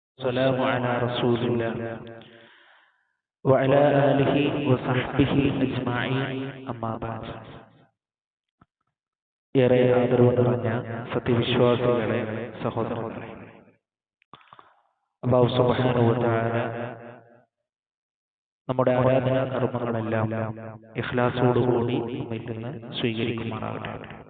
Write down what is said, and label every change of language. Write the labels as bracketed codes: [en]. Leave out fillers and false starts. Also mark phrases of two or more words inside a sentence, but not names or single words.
[ar] والسلام على رسول الله وعلى آله وصحبه أجمعين أما بعد. [ml] ഏറെ ആദരവ് നിറഞ്ഞ സത്യവിശ്വാസികളെ, സഹോദരങ്ങളെ, [ar] الله سبحانه وتعالى [ml] നമ്മുടെ ആരാധനാ കർമ്മങ്ങളെല്ലാം ഇഖ്ലാസോടുകൂടി നമ്മിൽ നിന്ന് സ്വീകരിക്കുമാറാകട്ടെ.